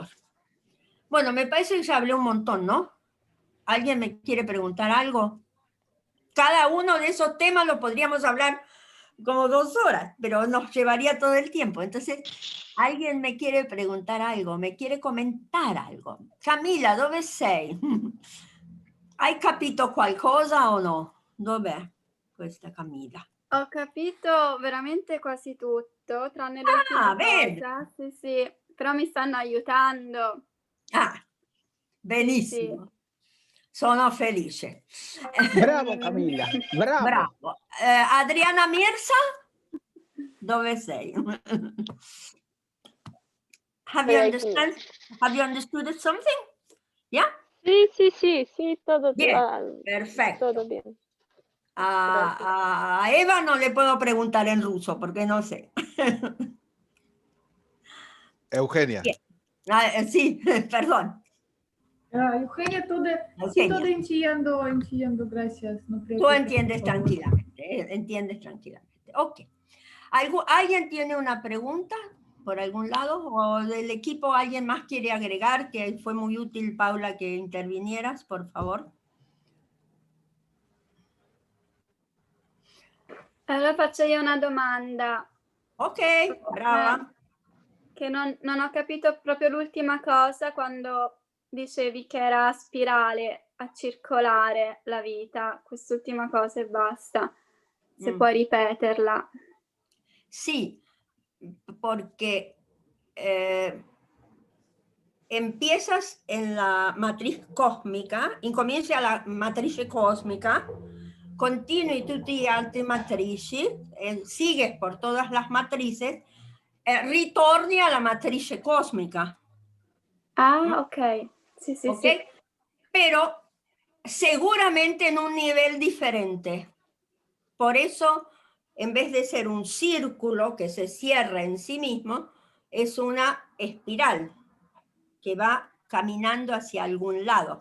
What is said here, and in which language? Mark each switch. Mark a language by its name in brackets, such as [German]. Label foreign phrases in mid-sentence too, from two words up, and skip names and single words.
[Spanish] Bueno, me parece que ya hablé un montón, ¿no? ¿Alguien me quiere preguntar algo? Cada uno de esos temas lo podríamos hablar como 2 horas, pero nos llevaría todo el tiempo. Entonces, ¿alguien me quiere preguntar algo? ¿Me quiere comentar algo? [Italian] Camilla, dove sei? Hai capito qualcosa o no? Dov'è questa Camilla? Ho capito veramente quasi tutto, tranne l'ultima bene. cosa. Sì, sì, però mi stanno aiutando. Ah, Sì, benissimo. Sono felice. Bravo Camilla, bravo. Bravo. Adriana Mirza? Dove sei? [English] Have you understood something? Yeah? [Spanish] Sí, todo Bien, perfecto. todo bien. A Eva no le puedo preguntar en ruso porque no sé. Eugenia. Bien. Sí, perdón. Eugenia, todo entiendo, gracias. No creo Tú que entiendes por favor. tranquilamente, entiendes tranquilamente. Ok. ¿Alguien tiene una pregunta por algún lado? ¿O del equipo alguien más quiere agregar? Que fue muy útil, Paula, que intervinieras, por favor. [Italian] Allora faccio io una domanda. Ok, brava. Che non ho capito proprio l'ultima cosa quando dicevi che era a spirale, a circolare la vita. Quest'ultima cosa e basta. Se puoi ripeterla. [Spanish] Sí, porque empiezas en la matriz cósmica, [Italian] incomincia la matrice cosmica, continui tutte le altre matrici, [Spanish] sigues por todas las matrices, [Italian] ritorni alla matrice cósmica. Ah, ok. Sì, sì, [Spanish] ¿Ok? [Italian] sì. [Spanish] Pero seguramente en un nivel diferente. Por eso, en vez de ser un círculo que se cierra en sí mismo, es una espiral que va caminando hacia algún lado.